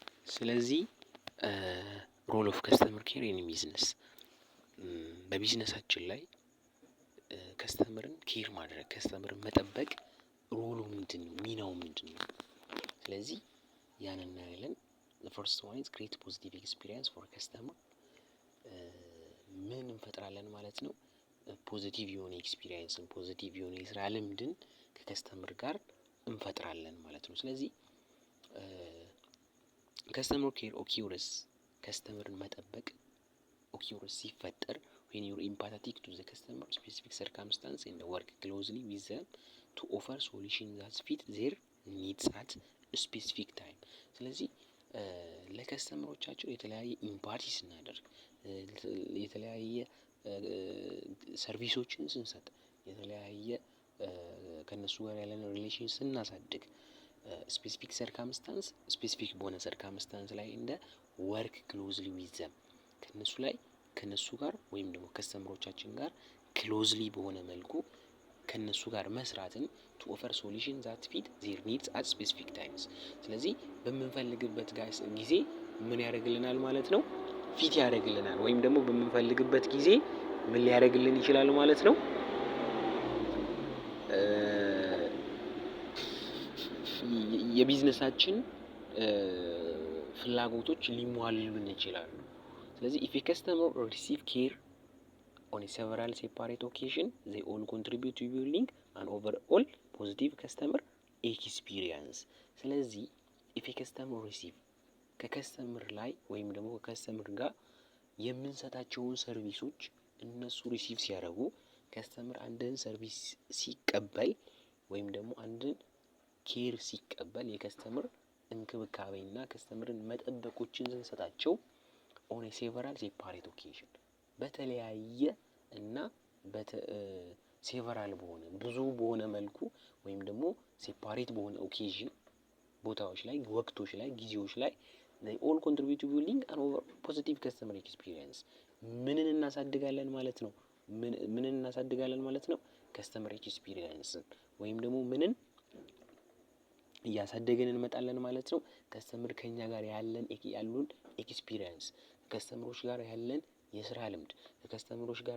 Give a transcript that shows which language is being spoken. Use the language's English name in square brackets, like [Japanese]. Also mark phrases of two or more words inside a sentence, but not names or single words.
[Amharic] ስለዚህ [English] role of customer care in business [Amharic] በቢዝነሳችን ላይ ከስተመርን ኬር ማድረግ ከስተመርን መጠበቅ ሮሉ ምንድነው? ሚናው ምንድነው? ስለዚህ ያንን እናያለን። [English] the first one is create positive experience for customer [Amharic] ምን እንፈጥራለን ማለት ነው? ፖዚቲቭ የሆነ ኤክስፒሪየንስን ፖዚቲቭ የሆነ የስራ ልምድን ከከስተመር ጋር እንፈጥራለን ማለት ነው። ስለዚህ [English] customer care occurs [Amharic] ከስተመርን መጠበቅ ኦኪውርስ ሲፈጠር [English] when you are empathetic to the customer specific circumstance and work closely with them to offer solutions that fit their needs at a specific time። [Amharic] ስለዚህ ለከስተመሮቻቸው የተለያየ ኢምፓቲ ስናደርግ የተለያየ ሰርቪሶችን ስንሰጥ የተለያየ ከነሱ ጋር ያለን ሪሌሽን ስናሳድግ [English] specific circumstance [Amharic] ስፔሲፊክ በሆነ ሰርከምስታንስ ላይ እንደ [English] work closely with them [Amharic] ከነሱ ጋር ወይም ደግሞ ከስተመሮቻችን ጋር ክሎዝሊ በሆነ መልኩ ከነሱ ጋር መስራትን [English] to offer solution that fit their needs at specific times። [Amharic] ስለዚህ በምንፈልግበት ጊዜ ምን ያደርግልናል ማለት ነው? ፊት ያደርግልናል ወይም ደግሞ በምንፈልግበት ጊዜ ምን ሊያደርግልን ይችላል ማለት ነው? የቢዝነሳችን ፍላጎቶች ሊሟሉልን ይችላሉ። ስለዚህ [English] if a customer receive care on a several separate occasion they all contribute to building an overall positive customer experience። [Amharic] ስለዚህ [English] if a customer receive [Amharic] ከከስተመር ላይ ወይም ደግሞ ከከስተመር ጋር የምንሰጣቸውን ሰርቪሶች እነሱ ሪሲቭ ሲያደርጉ ከስተመር አንድን ሰርቪስ ሲቀበል ወይም ደግሞ አንድን ኬር ሲቀበል የከስተመር እንክብካቤና ከስተመርን መጠበቆችን ስንሰጣቸው [English] on a several separate occasion [Amharic] በተለያየ እና ሴቨራል በሆነ ብዙ በሆነ መልኩ ወይም ደግሞ ሴፓሬት በሆነ ኦኬዥን ቦታዎች ላይ ወቅቶች ላይ ጊዜዎች ላይ [English] they all contribute to building an over positive customer experience። [Amharic] ምንን እናሳድጋለን ማለት ነው? ምንን እናሳድጋለን ማለት ነው? [English] customer experience [Amharic] ወይም ደግሞ ምንን እያሳደገን እንመጣለን ማለት ነው? ከስተመር ከኛ ጋር ያሉን ኤክስፒሪየንስ ከስተመሮች ጋር ያለን የስራ ልምድ ከከስተመሮች ጋር